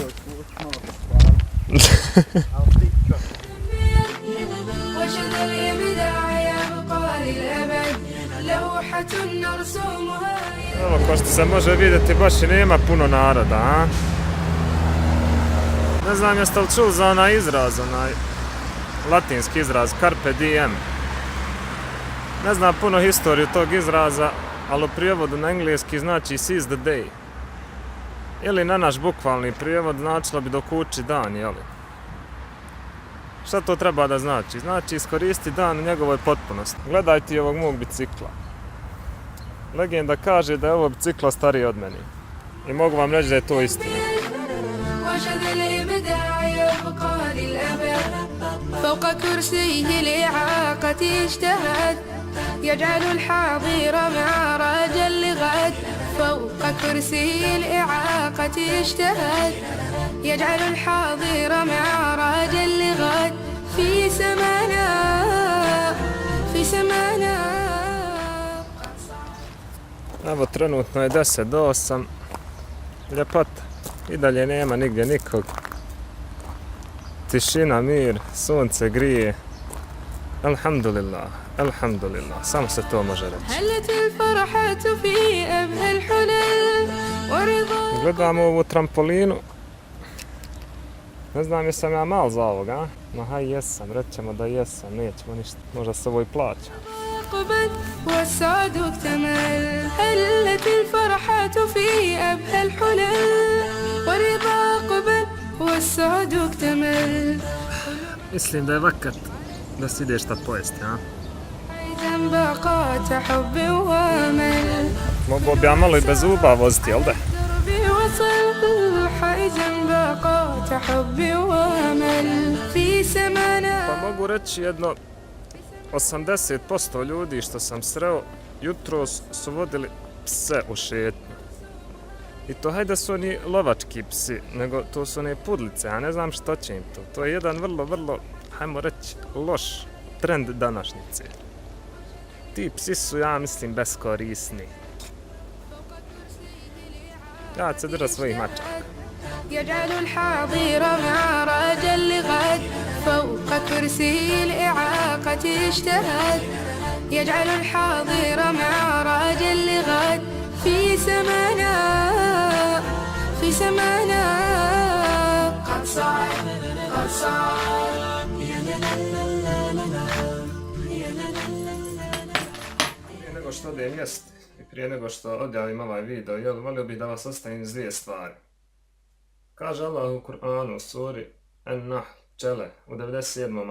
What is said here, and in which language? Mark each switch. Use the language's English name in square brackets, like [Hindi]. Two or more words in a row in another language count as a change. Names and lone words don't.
[Bosnian] Evo, ko što se može vidjeti, baš i nema puno naroda, a? Ne znam jeste li čuli za onaj izraz, onaj latinski izraz, [Latin] carpe diem. [Bosnian] Ne znam puno historiju tog izraza, ali u prijevodu na engleski znači [English] seize the day. [Bosnian] Ili na naš bukvalni prijevod značilo bi dokući dan, jeli? Šta to treba da znači? Znači iskoristi dan u njegovoj potpunosti. Gledajte ovog mog bicikla. Legenda kaže da je ovo bicikla stariji od meni. I mogu vam reći da je to istina. [Arabic] فوق كرسيه الإعاقة اجتهد يجعل الحاضر معراجا لغد فوق كرسيه الإعاقة اجتهد يجعل الحاضر معراجا لغد في سمانا [Bosnian] Evo trenutno je 10 do 8. Ljepota. I dalje nema nigdje nikog. Tišina, mir, sunce grije. [Arabic] الحمد لله، الحمد لله. [Bosnian] Samo se to može reći. Gledamo ovu trampolinu. Ne znam jesam ja mal za ovog, a? No haj jesam, rećemo da jesam, nećemo ništa. Možda se ovo i plaća. [Arabic] والسعد اكتمل هلت الفرحات في أبهى الحلل ورضا قبل والسعد اكتمل. [Bosnian] Mislim da je vakat da si ideš šta pojesti, a? [Arabic] حيث باقات حب وامل [Bosnian] Mogu bi ja malo i bez zuba voziti, jel da? [Arabic] دربي وصل حيث باقات حب وامل في سمانا. [Bosnian] Pa mogu reći jedno 80% ljudi što sam sreo jutros su vodili pse u šetnju. I to hajde su oni lovački psi, nego to su one pudlice, ja ne znam što će im to. To je jedan vrlo, hajmo reći, loš trend današnjice. Ti psi su, ja mislim, beskorisni. Ja ću se držati svojih mačaka. [Arabic] يجعل الحاضر معراجا لغد فوق كرسي الإعاقة اجتهد يجعل الحاضر معراجا لغد في سمانا قد صعد [Bosnian] Prije nego što odem jesti i prije nego što odjavim ovaj video, volio bih da vas ostavim s dvije stvari. Kaže Allah u Kur'anu u suri An-Nahl, pčele, u 97.